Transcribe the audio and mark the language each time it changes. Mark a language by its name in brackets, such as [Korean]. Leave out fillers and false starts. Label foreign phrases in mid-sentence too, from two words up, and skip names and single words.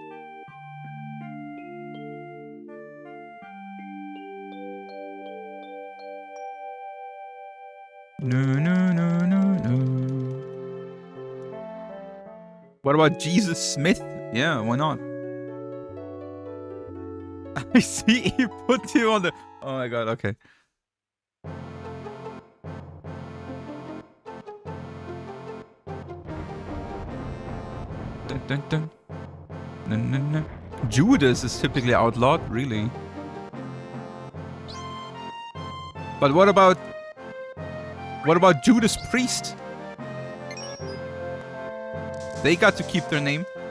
[English] No, no, no, no, no. What about Jesus Smith? Yeah, why not? I see he put you on the... Oh my god, okay. Dun, dun, dun. No, no, no. Judas is typically outlawed, really. But what about Judas Priest? They got to keep their name.